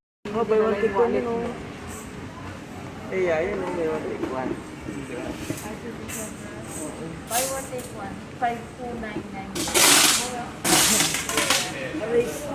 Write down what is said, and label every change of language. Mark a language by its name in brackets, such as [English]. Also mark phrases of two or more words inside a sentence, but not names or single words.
[Filipino] Oh, [English] buy one take one [Filipino] yun, oh. Eh, yeah, yun, oh, [English] buy one take one. Buy one, take one. [Filipino] 5299. Aray ko.